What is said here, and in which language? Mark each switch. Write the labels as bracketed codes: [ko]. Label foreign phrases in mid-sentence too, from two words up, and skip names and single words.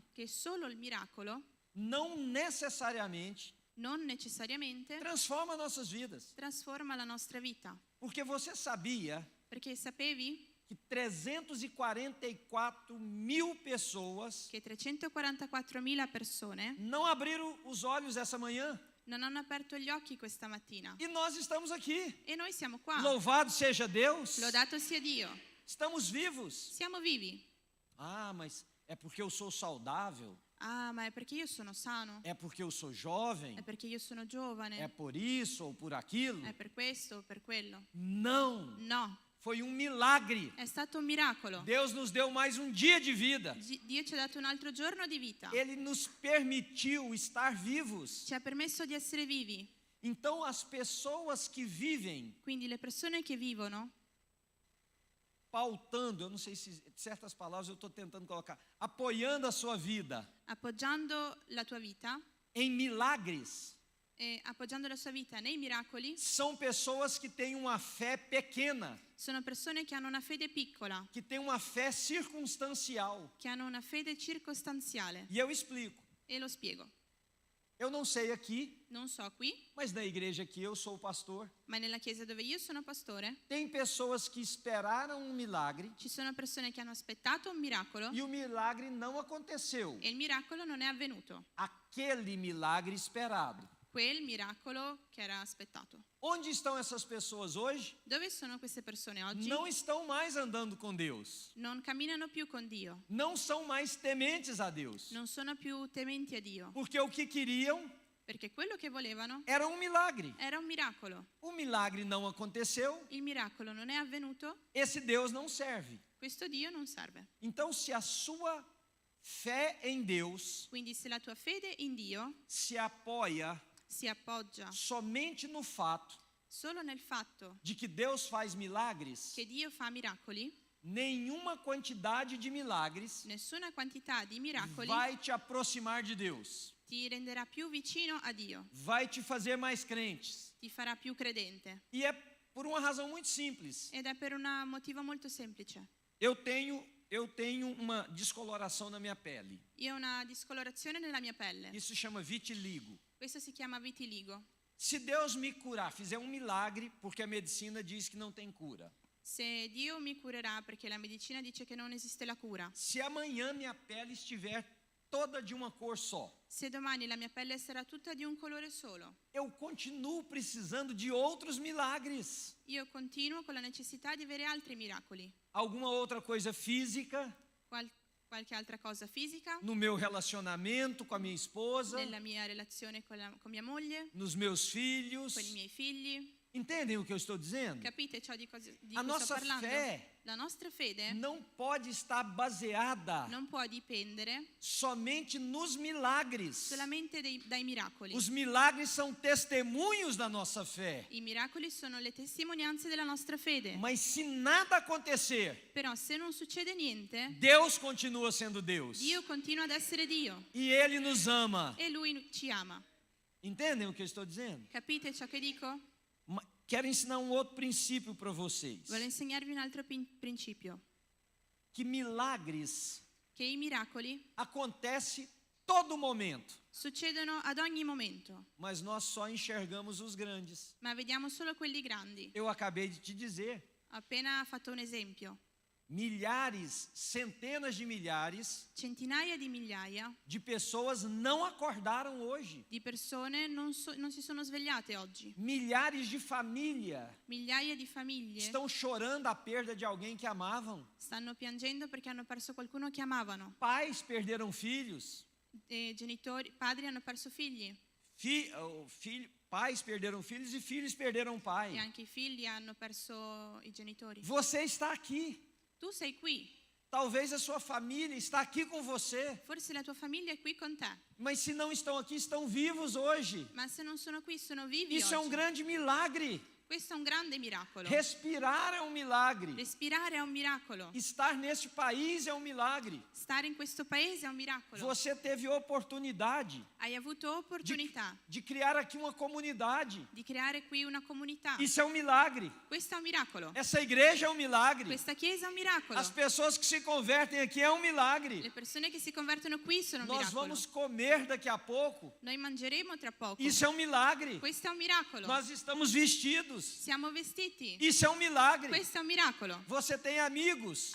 [it] che solo il miracolo [pt] não necessariamente [it] non necessariamente [pt] transforma nossas vidas. [it] trasforma la nostra vita. [pt] Porque você sabia [it] Perché sapevi [pt] que 344 mil pessoas [it] che 344.000 persone [pt] não abriram os olhos essa manhã [it] non hanno aperto gli occhi questa mattina. [pt] e nós estamos aqui. [it] E noi siamo qua. [pt] Louvado seja Deus, [it] Lodato sia Dio. [pt] estamos vivos. [it] Siamo vivi. [pt] Ah, mas é porque eu sou saudável, [it] Ah, ma è perché io sono sano? [pt] é porque eu sou jovem, [it] È perché io sono giovane? [pt] é por isso ou por aquilo. [it] È per questo o per quello? [pt] Não, [it] No, [pt] foi um milagre. [it] è stato un miracolo. [pt] Deus nos deu mais um dia de vida. [it] Dio ci ha dato un altro giorno di vita. [pt] Ele nos permitiu estar vivos. [it] Ci ha permesso di essere vivi. [pt] Então, as pessoas que vivem [it] Quindi le persone che vivono, [pt] pautando, eu não sei se certas palavras eu estou tentando colocar, apoiando a sua vida [it] appoggiando la tua vita, [pt] em milagres, [it] e appoggiando la sua vita nei miracoli, [pt] são pessoas que têm uma fé pequena, [it] sono persone che hanno una fede piccola, [pt] que têm uma fé circunstancial. [it] che hanno una fede circostanziale. [pt] E eu explico. [it] E lo spiego. [pt] Eu não sei aqui, [it] Non so qui, [pt] mas na igreja aqui eu sou o pastor. [it] ma nella chiesa dove io sono pastore, [pt] Tem pessoas que esperaram um milagre [it] ci sono persone che hanno aspettato un miracolo [pt] e o milagre não aconteceu. [it] e il miracolo non è avvenuto. [pt] Aquele milagre esperado. [it] Quel miracolo che era aspettato. [pt] Onde estão essas pessoas hoje? [it] Dove sono queste persone oggi? [pt] Não estão mais andando com Deus. [it] Non camminano più con Dio, [pt] Não são mais tementes a Deus. [it] non sono più tementi a Dio, [pt] Porque o que queriam [it] perché quello che volevano [pt] era um milagre. [it] era un miracolo. [pt] O milagre não aconteceu, [it] Il miracolo non è avvenuto, [pt] esse Deus não serve. [it] questo Dio non serve. [pt] Então, se a sua fé em Deus [it] Quindi se la tua fede in Dio [pt] se apoia [it] si appoggia [pt] somente no fato [it] solo nel fatto [pt] de que Deus faz milagres, [it] che Dio fa miracoli, [pt] nenhuma quantidade de milagres [it] nessuna quantità di miracoli [pt] vai te aproximar de Deus, [it] ti renderà più vicino a Dio, [pt] vai te fazer mais crentes. [it] ti farà più credente. [pt] E é por uma razão muito simples. [it] Ed è per un motivo molto semplice. [pt] Eu tenho uma descoloração na minha pele. [it] Io ho una discolorazione nella mia pelle. [pt] Isso se chama vitiligo. [it] Questo si chiama vitiligo. [pt] Se Deus me curar, fizer um milagre, porque a medicina diz que não tem cura. [it] Se Dio mi curerà perché la medicina dice che non esiste la cura. [pt] Se amanhã minha pele estiver toda de uma cor só, [it] Se domani la mia pelle sarà tutta di un colore solo, [pt] eu continuo precisando de outros milagres. [it] io continuo con la necessità di avere altri miracoli. [pt] Alguma outra coisa física, [it] Qualche altra cosa fisica, [pt] no meu relacionamento com a minha esposa, [it] nella mia relazione con mia moglie, [pt] nos meus filhos. [it] con i miei figli. [pt] Entendem o que eu estou dizendo? [it] Capite ciò di cui [pt] A [it] sto [pt] nossa [it] parlando? [pt] fé [it] La nostra fede [pt] não pode estar baseada [it] non può dipendere [pt] somente nos milagres. [it] solamente dai miracoli. [pt] Os milagres são testemunhos da nossa fé. [it] I miracoli sono le testimonianze della nostra fede. [pt] Mas se nada acontecer, [it] Però se non succede niente, [pt] Deus continua sendo Deus. [it] Dio continua ad essere Dio [pt] E Ele nos ama. [it] e Lui ci ama. [pt] Entendem o que eu estou dizendo? [it] Capite ciò che dico? [pt] Quero ensinar um outro princípio para vocês. [it] Voglio insegnarvi un altro principio, [pt] Que milagres [it] che i miracoli [pt] acontecem todo momento. [it] succedono ad ogni momento, [pt] Mas nós só enxergamos os grandes. [it] ma vediamo solo quelli grandi. [pt] Eu acabei de te dizer. [it] Ho appena fatto un esempio. [pt] Milhares, centenas de milhares [it] Centinaia di migliaia [pt] de pessoas não acordaram hoje. [it] di persone non si sono svegliate oggi. [pt] Milhares de famílias [it] Migliaia di famiglie [pt] estão chorando a perda de alguém que amavam. [it] stanno piangendo perché hanno perso qualcuno che amavano. [pt] Pais perderam filhos. [it] Padri hanno perso figli [pt] Pais perderam filhos e filhos perderam pai. [it] e anche i figli hanno perso i genitori. [pt] Você está aqui. [it] Tu sei qui, [pt] Talvez a sua família está aqui com você. [it] forse la tua famiglia è qui con te, [pt] Mas se não estão aqui, estão vivos hoje. [it] ma se non sono qui sono vivi [pt] Isso é um [it] oggi. [pt] grande milagre. [it] Questo è un grande miracolo. [pt] Respirar é um milagre. [it] Respirare è un miracolo. [pt] Estar neste país é um milagre. [it] Stare in questo paese è un miracolo. [pt] Você teve oportunidade [it] Hai avuto opportunità [pt] de criar aqui uma comunidade. [it] di creare qui una comunità. [pt] Isso é um milagre. [it] Questo è un miracolo. [pt] Essa igreja é um milagre. [it] Questa chiesa è un miracolo. [pt] As pessoas que se convertem aqui é um milagre. [it] Le persone che si convertono qui sono un [pt] Nós [it] miracolo. [pt] vamos comer daqui a pouco. [it] Noi mangeremo tra poco. [pt] Isso é um milagre. [it] Questo è un miracolo. [pt] Nós estamos vestidos. [it] Siamo vestiti. [pt] Isso é um milagre. [it] Questo è un miracolo. [pt] Você tem amigos.